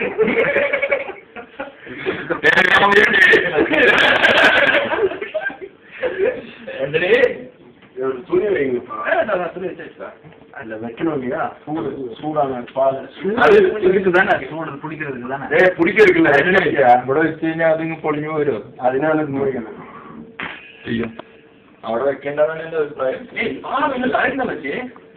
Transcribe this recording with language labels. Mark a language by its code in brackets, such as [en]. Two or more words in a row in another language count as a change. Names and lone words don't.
[ta] துணி வைங்கப்பா. துணி வச்சா அதுல வைக்கணும் இல்லையா? சூடான பால் அது இதுக்கு தானே சூடு பிடிக்கிறதுக்கு தானே. [ml] பிடிக்கிறதுக்குல்ல ഇവിടെ വെച്ച് കഴിഞ്ഞാൽ അതിങ്ങ് പൊളിഞ്ഞു വരും. അതിനാണ് ഇത് മുറിക്കുന്നത്. അവിടെ വെക്കേണ്ടതാണ് എന്റെ അഭിപ്രായം. [ta] பாலம் இன்னும் கரெக்ட் தான் வச்சு